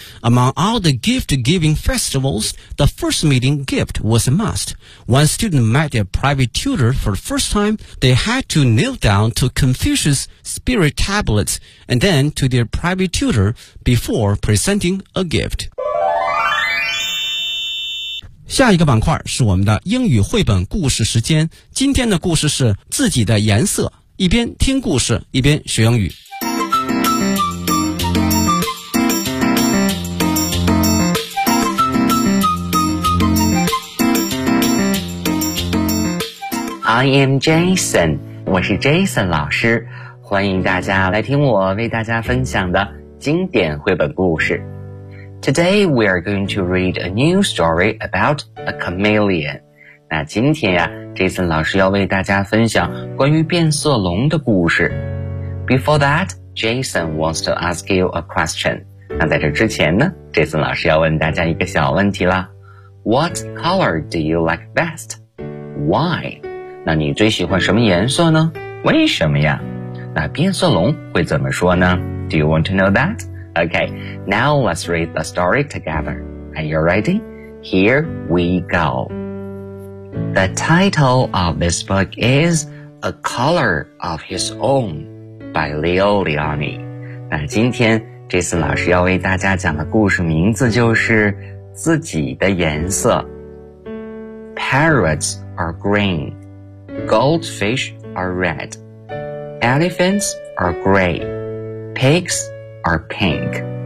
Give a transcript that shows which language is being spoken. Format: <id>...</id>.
<en>Among all the gift-giving festivals, the first meeting gift was a must. When students met their private tutor for the first time, they had to kneel down to Confucius' spirit tablets and then to their private tutor before presenting a gift.</en> <zh>下一个板块是我们的英语绘本故事时间。今天的故事是自己的颜色，一边听故事，一边学英语。</zh> <en>I am Jason，</en> <zh>我是 Jason 老师，欢迎大家来听我为大家分享的经典绘本故事。</zh> <en>Today we are going to read a new story about a chameleon。</en> <zh>那今天呀， Jason 老师要为大家分享关于变色龙的故事。</zh> <en>Before that, Jason wants to ask you a question。</en> <zh>那在这之前呢， Jason 老师要问大家一个小问题啦。</zh> <en>What color do you like best? Why?</en> <zh>那你最喜欢什么颜色呢？为什么呀？那变色龙会怎么说呢？</zh> <en>Do you want to know that? Okay, now let's read the story together. Are you ready? Here we go. The title of this book is A Color of His Own by Leo Leoni.</en> <zh>那今天 Jason 老师要为大家讲的故事名字就是自己的颜色。</zh> <en>Parrots are green. Goldfish are red. Elephants are gray. Pigs are pink.</en>